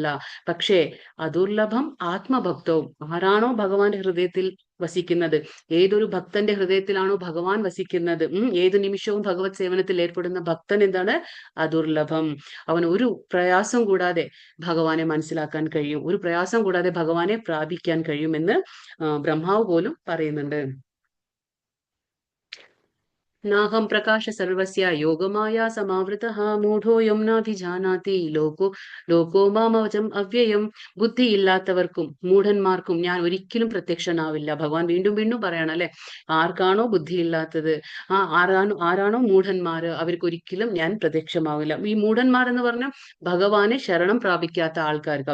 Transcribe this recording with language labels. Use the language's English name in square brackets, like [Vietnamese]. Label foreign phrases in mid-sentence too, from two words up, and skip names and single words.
[Malayalam] പക്ഷേ അദുർലഭം ആത്മഭക്തവും, ആരാണോ ഭഗവാന്റെ ഹൃദയത്തിൽ വസിക്കുന്നത്, ഏതൊരു ഭക്തന്റെ ഹൃദയത്തിലാണോ ഭഗവാൻ വസിക്കുന്നത്, ഏതു നിമിഷവും ഭഗവത് സേവനത്തിൽ ഏർപ്പെടുന്ന ഭക്തൻ എന്താണ്? അദുർലഭം. അവൻ ഒരു പ്രയാസം കൂടാതെ ഭഗവാനെ മനസ്സിലാക്കാൻ കഴിയും, ഒരു പ്രയാസം കൂടാതെ ഭഗവാനെ പ്രാപിക്കാൻ കഴിയുമെന്ന് ബ്രഹ്മാവ് പോലും പറയുന്നുണ്ട്. [Sanskrit] नाहं प्रकाश सर्वस्य योगमाया समावृतः मूढोऽयं नाभिजानाति ലോകോ മാമവചം അവ്യയം. [Malayalam] ബുദ്ധി ഇല്ലാത്തവർക്കും മൂഢന്മാർക്കും ഞാൻ ഒരിക്കലും പ്രത്യക്ഷനാവില്ല. ഭഗവാൻ വീണ്ടും വീണ്ടും പറയണം അല്ലെ, ആർക്കാണോ ബുദ്ധി ഇല്ലാത്തത്, ആരാണോ മൂഢന്മാര്, അവർക്കൊരിക്കലും ഞാൻ പ്രത്യക്ഷമാവില്ല. ഈ മൂഢന്മാർ എന്ന് പറഞ്ഞാൽ ഭഗവാനെ ശരണം പ്രാപിക്കാത്ത ആൾക്കാർക്ക്.